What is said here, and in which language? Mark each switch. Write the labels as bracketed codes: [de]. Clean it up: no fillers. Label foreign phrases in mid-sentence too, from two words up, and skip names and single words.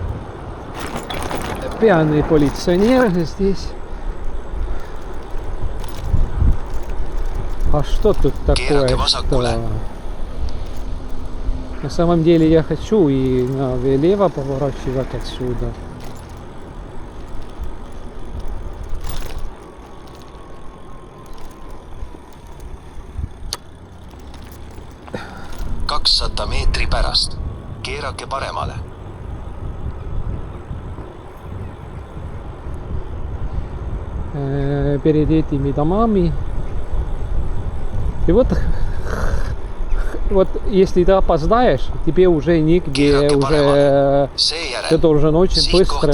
[ru] Пьяный полиционер здесь. А что тут такое? Что... На самом деле я хочу и налево поворачивать отсюда. [et] Kakssada meetri pärast. Keerake paremale. [ru] Перед этими домами. И вот если ты опоздаешь, тебе уже нигде, уже ты должен очень быстро.